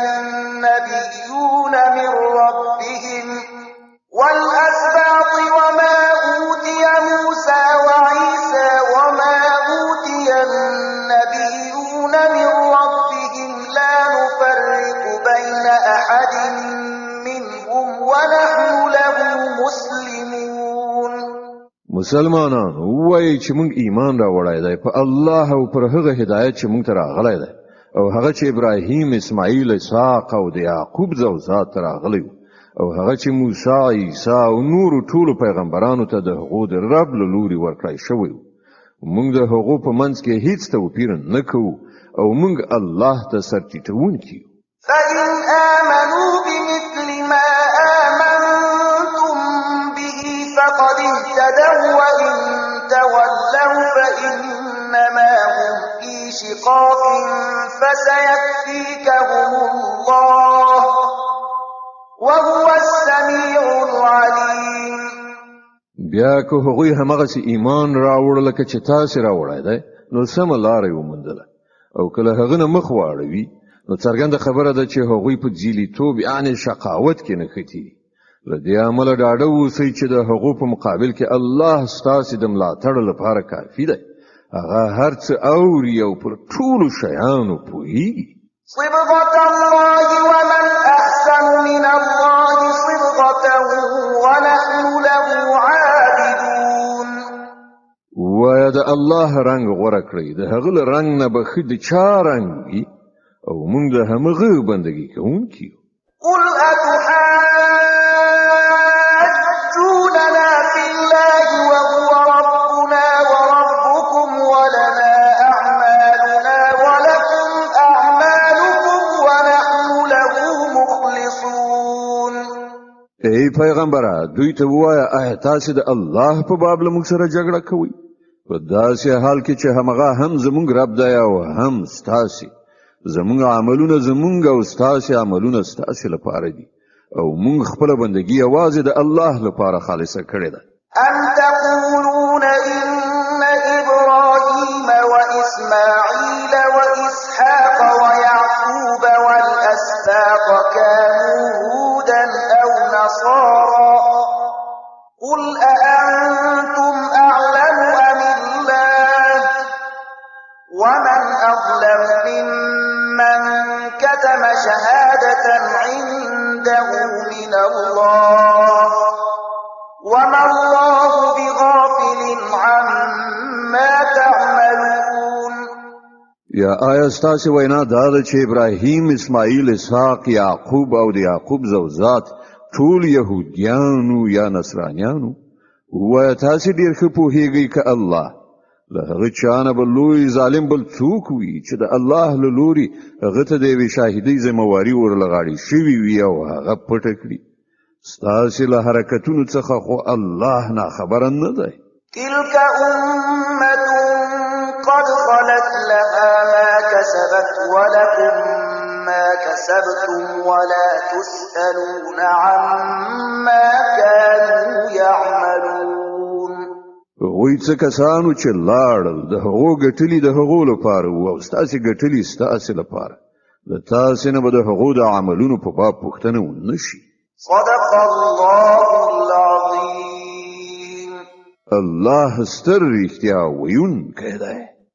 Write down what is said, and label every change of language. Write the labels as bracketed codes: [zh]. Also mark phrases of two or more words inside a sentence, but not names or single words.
[ar] النبيون من ربهم والأسباط وما أوتي موسى وعيسى وما أوتي النبيون من ربهم لا نفرق بين أحد منهم ونحن له مسلمون. [ps] مسلمانان وای چې موږ ایمان راوړای دی په الله او پر هغه هدایت چې موږ ته راغلی دی، او هغه چې ابراهیم، اسماعیل، اسحاق او د یعقوب زوجات راغلی، او هغه چې موسی، عیسی او نور ټول پیغمبرانو ته د هغو د رب له لوري ورکړای شوی. موږ د هغو په منځ کې هیڅ توپیر نه کوو او موږ الله ته سرټیټونکي یو. [ar] فإن آمنوا بمثل ما آمنتم به فقد اهتدوا وإن تولوا فإنما هم في شقاق فسيكفيكهم الله وهو السميع العليم. [ps] بیا که هغوی همغسې ایمان راوړ لکه چې تاسې راوړی دی، نو سمه لاره یې وموندله، او که له هغه نه مخ واړوي نو څرګنده خبره ده چې هغوی په ځیلیتوب یعنې شقاوت کې نښتي دي. له دې امله ډاډه اوسئ چې د هغو په مقابل کې الله ستاسې د ملاتړ لپاره کافي دی. هغه هر څه اوري او پر ټولو شیانو پوهیږي. [ar] صبغة الله ومن أحسن من الله صبغة ونحن له عابدون. [ps] وایه د الله رنګ غوره کړئ، د هغه له رنګ نه به ښه د چا رنګ وي، او موږ د همغه بندګي کوونکي یو. [ar] قل أتحاجوننا في الله وهو ربنا وربكم ولنا أعمالنا ولكم أعمالكم ونحن له مخلصون. [ps] ای پیغمبره، دوی ته ووایه آیا تاسې د الله په باب له موږ سره جګړه کوئ؟ په داسې حال کې چې همغه هم زموږ رب دی او هم ستاسې. زموږ عملونه زموږ او ستاسې عملونه ستاسې لپاره دي، او موږ خپله بندګي یوازې د الله لپاره خالصه کړې ده. [ar] أم تقولون إن إبراهيم وإسماعيل وإسحاق ويعقوب والأسباط كانوا هودا أو نصارى قل أأنتم أعلم أم الله ومن أظلم ممن كتم شهادة عنده من الله وما الله بغافل عما تعملون. [ps] یا آیا ستاسې وینا دا ده چې ابراهیم، اسماعیل، اسحاق، یعقوب او د یعقوب زوجات ټول یهودیانو یا نصرانیانو؟ وایه تاسې ډېر ښه پوهیږئ که الله له هغه چا نه به لوی ظالم بل څوک وي چې د الله له لوري هغه ته د یوې شاهدۍ ذمهواري ورلغاړې شوې وي او هغه پټه کړي. ستاسې له حرکتونو څخه خو الله ناخبره نه دی. [ar] تلك أمة قد خلت لها ما كسبت ولكم ما كسبتم ولا تسألون عما كانوا يعملون. [ps] هغوی څه کسانو چې لاړل د هغو ګټلي د هغو لپاره وو او ستاسې ګټلي ستاسې لپاره له تاسې نه به د هغو د عملونو په باب پوښتنه ونه شي. [ar] صدق الله العظیم. [ps] الله ستر رښتیا ویونکی دی.